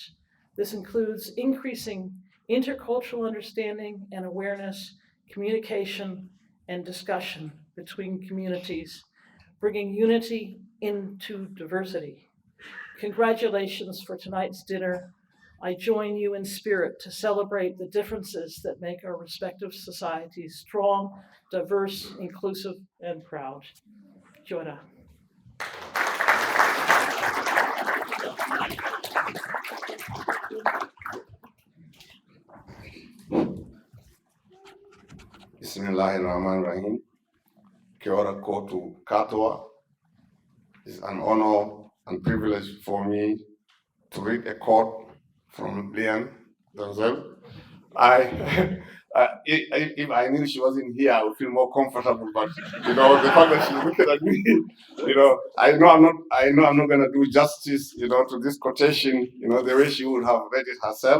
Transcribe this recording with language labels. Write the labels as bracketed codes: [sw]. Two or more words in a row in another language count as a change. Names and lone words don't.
[en] This includes increasing intercultural understanding and awareness, communication, and discussion between communities, bringing unity into diversity. Congratulations for tonight's dinner. I join you in spirit to celebrate the differences that make our respective societies strong, diverse, inclusive, and proud. [mi] Kia ora. [ar] Bismillahirrahmanirrahim. [mi] Kia ora koutou katoa. [en] It's an honor and privilege for me to read a quote from Leanne Dalziel. If I knew she wasn't here, I would feel more comfortable. But the fact that she's looking at me, I know I'm not going to do justice, to this quotation, the way she would have read it herself.